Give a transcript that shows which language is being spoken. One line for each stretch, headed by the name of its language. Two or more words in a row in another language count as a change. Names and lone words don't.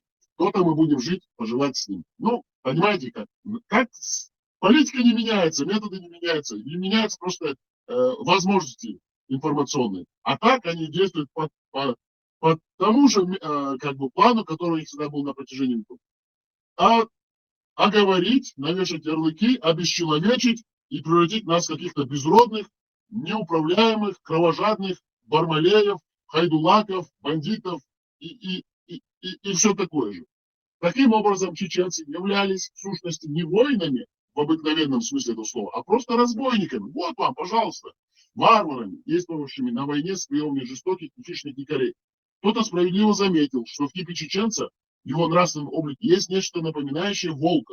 Russian: То-то мы будем жить, поживать с ним. Ну, понимаете, как политика не меняется, методы не меняются, не меняются просто возможности информационные. А так они действуют по тому же как бы плану, который у них всегда был на протяжении веков. А оговорить, навешать ярлыки, обесчеловечить и превратить нас в каких-то безродных, неуправляемых, кровожадных бармалеев, хайдулаков, бандитов и все такое же. Таким образом, чеченцы являлись в сущности не воинами в обыкновенном смысле этого слова, а просто разбойниками. Вот вам, пожалуйста, варварами, действовавшими на войне с приемами жестоких и хищных дикарей. Кто-то справедливо заметил, что в типе чеченца, в его нравственном облике, есть нечто напоминающее волка.